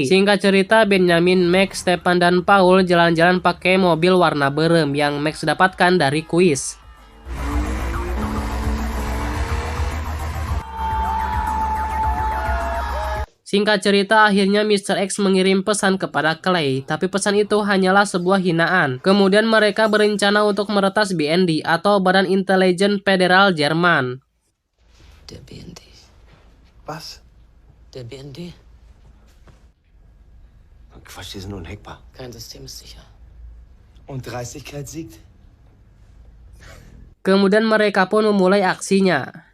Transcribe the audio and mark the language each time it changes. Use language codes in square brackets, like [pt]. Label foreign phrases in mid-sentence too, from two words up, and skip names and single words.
[id] Singkat cerita, Benjamin, Max, Stepan, dan Paul jalan-jalan pakai mobil warna berem yang Max dapatkan dari kuis. Singkat cerita, akhirnya Mr. X mengirim pesan kepada Clay, tapi pesan itu hanyalah sebuah hinaan. Kemudian mereka berencana untuk meretas BND atau Badan Intelijen Federal Jerman. [de] Der BND. Was? Der BND. Quatsch, die sind unhackbar. Kein System ist sicher. Und Dreistigkeit siegt? [id] Kemudian mereka pun memulai aksinya.